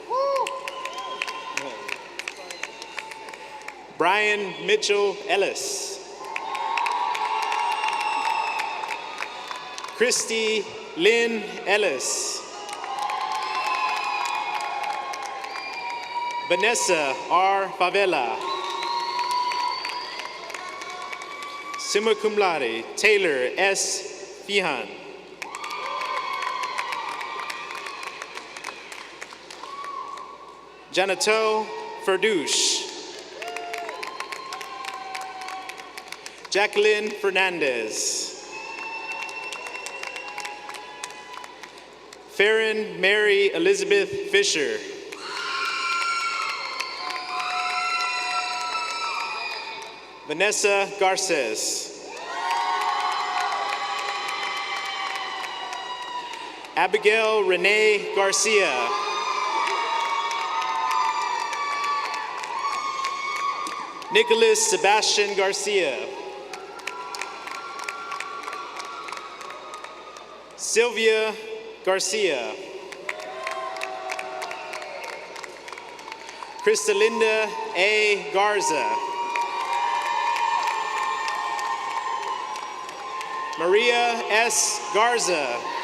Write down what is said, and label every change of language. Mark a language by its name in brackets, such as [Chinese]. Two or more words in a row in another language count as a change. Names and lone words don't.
[English] Brian Mitchell Ellis. Christy Lynn Ellis. Vanessa R. Favela. [Latin] Summa cum laude, [English] Taylor S. Fihan. Janato Ferdouche. Jacqueline Fernandez. Farron Mary Elizabeth Fisher. Vanessa Garces. Abigail Renee Garcia. Nicholas Sebastian Garcia. Sylvia Garcia. Cristalinda A. Garza. Maria S. Garza.